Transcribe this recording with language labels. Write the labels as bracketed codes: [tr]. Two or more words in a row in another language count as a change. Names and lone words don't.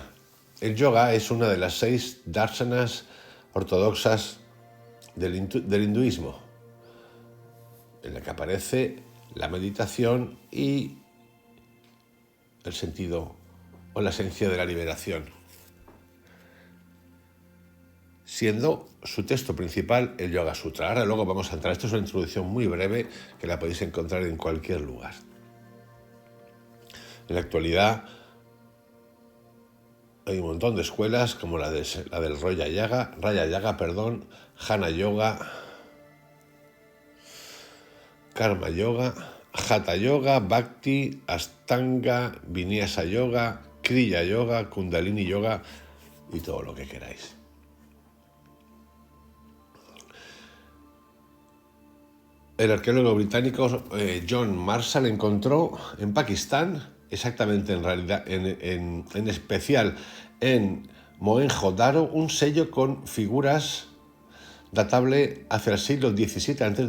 [es] El yoga es una de las 6 darsanas ortodoxas del hinduismo, en la que aparece la meditación y el sentido o la esencia de la liberación, siendo su texto principal el Yoga Sutra. Ahora luego vamos a entrar. Esto es una introducción muy breve que la podéis encontrar en cualquier lugar. En la actualidad hay un montón de escuelas como la del Raya Yaga, Jnana Yoga, Karma Yoga, Hatha Yoga, Bhakti, Ashtanga, Vinyasa Yoga, Kriya Yoga, Kundalini Yoga y todo lo que queráis. El arqueólogo británico John Marshall encontró en Pakistán, exactamente en realidad, en especial en Mohenjo-Daro, un sello con figuras datable hacia el siglo XVII a.C.